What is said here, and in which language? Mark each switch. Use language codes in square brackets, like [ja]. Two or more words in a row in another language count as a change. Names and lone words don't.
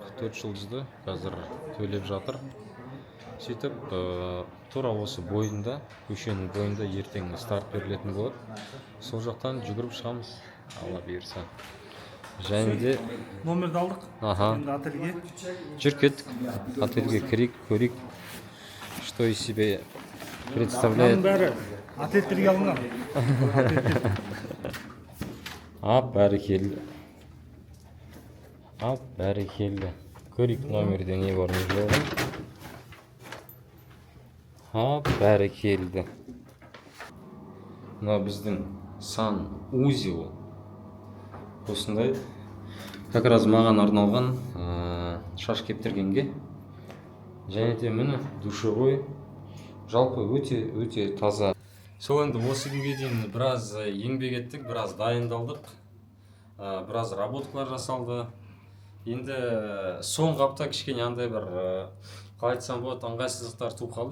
[kk] 4 жұлдызды қазір төлеп жатыр. Сөйтіп тура осы бойында, көшенің бойында ертең старт берілетін болады. Сол жақтан жүгіріп шығамыз, алла бұйырса. және де Номерді алдық. Аха. Енді ательге. жүр кеттік. Ательге кірейік, көрейік. [ru] Что из себя представляет. [kk] Бәрі атлеттерге алынған. Бәрекелді. Бәрекелді. Көрейік номерде не бар, не жоқ. Бәрекелді. Мына біздің сан узел. Осындай. [ru] Как раз [kk] маған арналған шаш кептіргенге. Және де міне душевой. Жалпы өте таза. Сол енді осы күнге дейін біраз еңбек еттік, біраз дайындалдық. Біраз работалар жасалды. Енді соңғы апта кішкене андай бір қалай айтсам болады, ыңғайсыздықтар туып қалды.